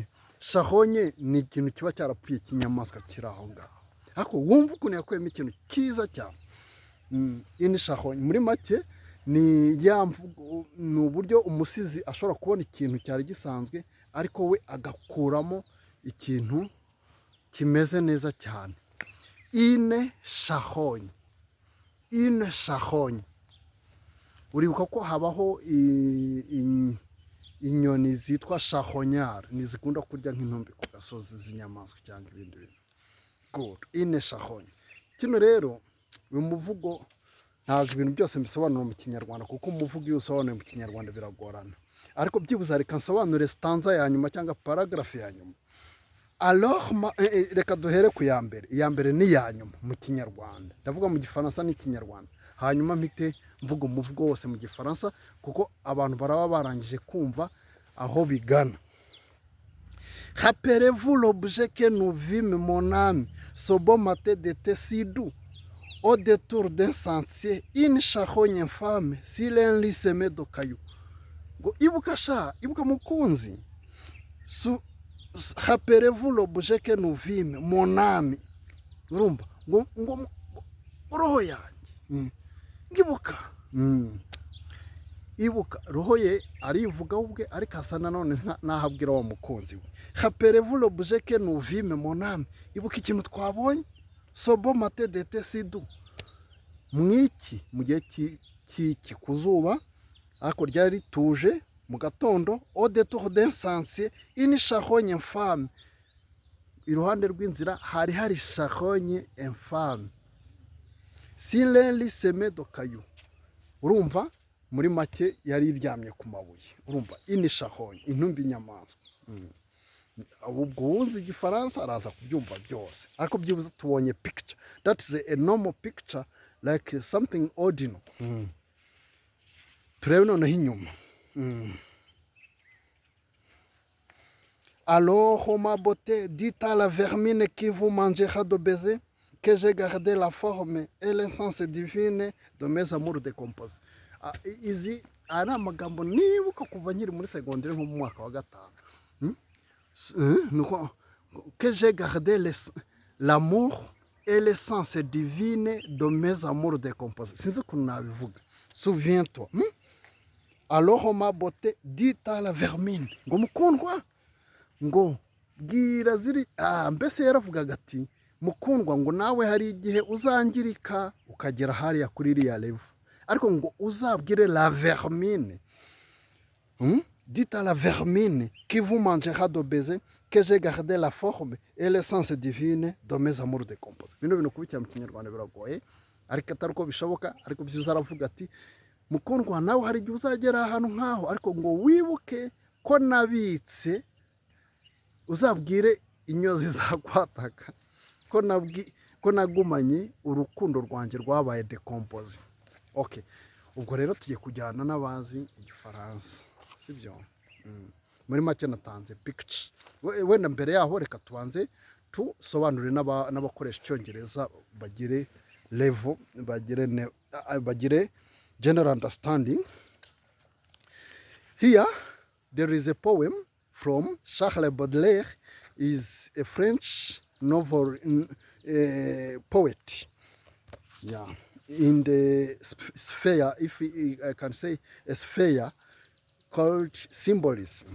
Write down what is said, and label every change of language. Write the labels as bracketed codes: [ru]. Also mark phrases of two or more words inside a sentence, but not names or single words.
[rw] Charogne ni ikintu kiba cyarapfuye kinyamaswa kiri aho ngaho, ariko wumva ukuntu yakuyemo ikintu cyiza cyane. [fr] Une charogne [rw] muri make ni ni uburyo umusizi ashobora kubona ikintu cyari gisanzwe, ariko we agakuramo ikintu kimeze neza cyane. [fr] Une charogne. Une charogne. [rw] Uribuka ko habaho inyoni zitwa charognard, nizikunda kurya nk'intumbi ku gasozi z'inyamaswa cyangwa ibindi bintu. [fr] Good. Une charogne. [rw] Kino rero uyu muvugo ntabwo ibintu byose mbisobanura mu kinyarwanda, kuko umuvugo iyo usobanuye mu kinyarwanda biragorana, ariko byibuze reka nsobanure stanza ya nyuma cyangwa paragraphe ya nyuma. Alors reka duhere ku ya mbere. Iya mbere ni ya nyuma mu kinyarwanda, ndavuga mu gifaransa n'ikinyarwanda, hanyuma mpite mvuga umuvugo wose mu gifaransa, kuko abantu baraba barangije kumva aho bigana. [fr] Rappelez-vous l'objet que nous vîmes, mon âme, ce beau matin d'été si doux, au détour d'un sentier, une charogne infâme, sur un lit semé de cailloux. [rw] Ngo ibuka sha, ibuka mukunzi. [fr] Rappelez-vous l'objet que nous vîmes, mon âme. [rw] Urumva? Ngo roho yanjye. Ngibuka. Ibuka roho ye arivuga ubwe, ariko asa nanone nahabwira wa mukunzi we. [fr] Rappelez-vous l'objet que nous vîmes, mon âme. [rw] Ibuka ikintu twabonye, [fr] ce beau matin d'été si doux. [rw] Mwiki mu gihe cy'ikuzuba, ariko ryari rituje mu gatondo, [fr] au détour d'un sentier, une charogne infâme. [rw] Iruhande rw'inzira hari hari [fr] charogne infâme, sur un lit semé de cailloux. [rw] Urumva? Muri make yari iryamye ku mabuye. Urumva? [fr] Une charogne, [rw] intumbi y'inyamaswa. Ubwo uzi igifaransa araza kubyumva byose, ariko byibuze tubonye picture. [en] That is a normal picture, like something ordinary. [rw] Turebe noneho inyuma. [fr] Alors, ma beauté, dites à la vermine qui vous mangera de baiser, que j'ai gardé la forme et l'essence divine de mes amours décomposés. [rw] Izi ari amagambo nibuka kuva nkiri muri segonderi nko mu mwaka wa 5. [fr] Que j'ai gardé l'amour et l'essence divine de mes amours décomposés. [rw] Sinzi ukuntu nabivuga. [fr] Souviens-toi. Alors ma beauté, dites à la vermine. [rw] Ngo mukundwa, ngo bwira ziri, mbese yaravugaga ati mukundwa, ngo nawe hari igihe uzangirika ukagera hariya kuri iriya level, ariko ngo uzabwire [fr] la vermine. Dites à la vermine qui vous mangera de baiser, que j'ai gardé la forme et l'essence divine de mes amours décomposés. [rw] Bino bintu kubikira mu kinyarwanda biragoye, ariko atari uko bishoboka, ariko byiza aravuga ati mukundwa, nawe hari igihe uzagera ahantu nk'aho, ariko ngo wibuke ko nabitse, uzabwire inyo zizakwataka ko nagumanye urukundo rwanjye rwabaye dekompoze. Okay, ubwo rero tugiye kujyana n'abazi igifaransa, sibyo? Muri make natanze picture. Wenda mbere yaho reka tubanze tusobanurire n'abakoresha icyongereza bagire level, bagire [en] general understanding. Here there is a poem from Charles Baudelaire, is a French novel poet. Yeah, in the sphere, if I can say a sphere called symbolism.